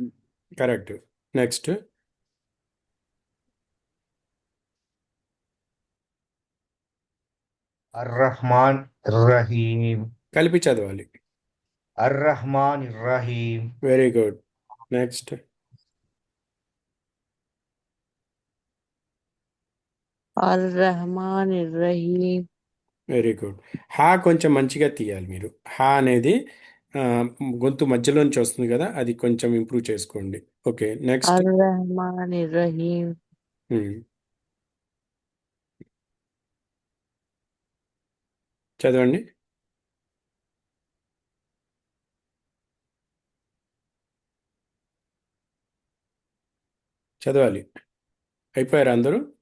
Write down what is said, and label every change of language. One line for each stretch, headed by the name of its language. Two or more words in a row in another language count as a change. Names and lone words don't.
English: Correct. Next.
Arabic: الرحمن رحيم.
Telugu: కలిపి చదవాలి.
Arabic: الرحمن رحيم.
English: Very good. Next.
Arabic: الرحمن الرحيم.
English: Very good.
Telugu: హా కొంచెం మంచిగా తీయాలి మీరు. హా అనేది ఆ, గొంతు మధ్యలోంచి వస్తుంది కదా, అది కొంచెం ఇంప్రూవ్ చేసుకోండి.
English: Okay, next.
Arabic: الرحمن الرحيم.
Telugu: చదవండి. చదవాలి. అయిపోయారు అందరూ?